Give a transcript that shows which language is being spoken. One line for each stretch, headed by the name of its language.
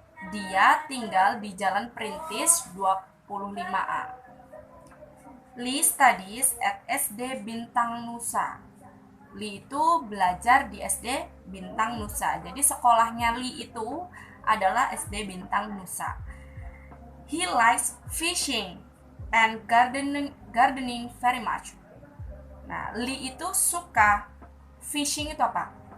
Indonesian: Dia tinggal di Jalan Perintis 25A.
English: Lee studies at SD Bintang Nusa.
Indonesian: Lee itu belajar di SD Bintang Nusa. Jadi sekolahnya Lee itu adalah SD Bintang Nusa.
English: He likes fishing and gardening very much.
Indonesian: Nah, Lee itu suka fishing itu apa?